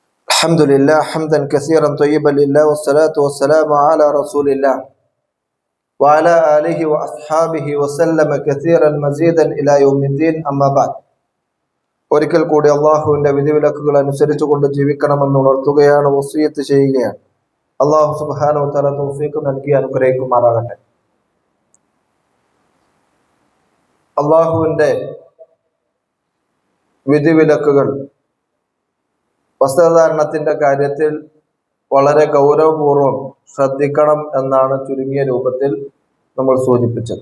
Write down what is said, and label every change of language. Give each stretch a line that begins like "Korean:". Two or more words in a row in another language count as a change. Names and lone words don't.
Arabic: الحمد لله حمدا كثيرا طيبا لله والصلاة والسلام على رسول الله وعلى آله وأصحابه وسلم كثيرا مزيدا إلى يوم الدين أما بعد.
Malayalam: ഒരിക്കൽ കൂടി അള്ളാഹുവിന്റെ വിധിവിലക്കുകൾ അനുസരിച്ചുകൊണ്ട് ജീവിക്കണമെന്ന് ഉണർത്തുകയാണ്, വസിയത്ത് ചെയ്യുകയാണ്. അള്ളാഹു
Arabic: سبحانه وتعالى
Malayalam: തൗഫീഖ് നൽകി അനുഗ്രഹിക്കുമാറാകട്ടെ. അള്ളാഹുവിന്റെ വിധിവിലക്കുകൾ വസ്ത്രധാരണത്തിന്റെ കാര്യത്തിൽ വളരെ ഗൗരവപൂർവം ശ്രദ്ധിക്കണം എന്നാണ് ചുരുങ്ങിയ രൂപത്തിൽ നമ്മൾ സൂചിപ്പിച്ചത്.